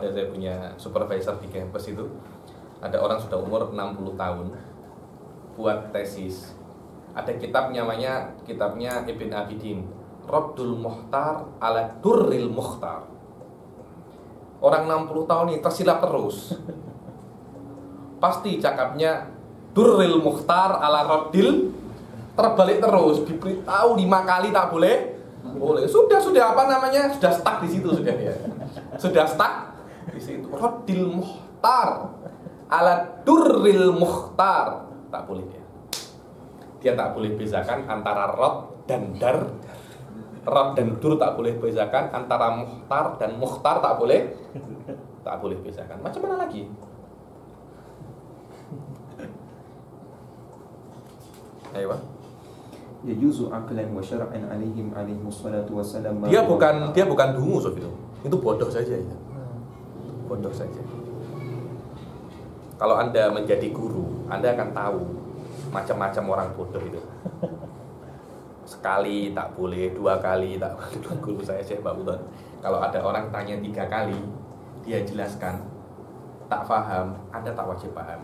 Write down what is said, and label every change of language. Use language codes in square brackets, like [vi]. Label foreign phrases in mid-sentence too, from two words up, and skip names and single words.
[ms] Ada saya punya supervisor di kampus itu. Ada orang sudah umur 60 tahun buat tesis. Ada kitabnya Ibn Abidin, Raddul Mukhtar ala Durril Mukhtar. Orang 60 tahun ini tersilap terus. Pasti cakapnya Durril Mukhtar ala Raddil, terbalik terus. Diberitahu 5 kali tak boleh. Sudah apa namanya? Sudah stuck di situ sudah ya. Sudah stuck di situ. Raddil Mukhtar ala Durril Mukhtar, tak boleh ya. Dia tak boleh bezakan antara rod dan dar. Rod dan dur tak boleh bezakan, antara muhtar dan mukhtar tak boleh bezakan. Macam mana lagi? Ayo. [ar] يجوز عقلا وشرعا عليهم الصلاة والسلام. [ms] Dia bukan dungu sob itu bodoh saja itu. Bodoh saja. Kalau Anda menjadi guru, Anda akan tahu macam-macam orang bodoh itu. Sekali tak boleh, 2 kali tak boleh. Guru saya Syekh Pak Udon, kalau ada orang tanya 3 kali, dia jelaskan tak paham, Anda tak wajib paham.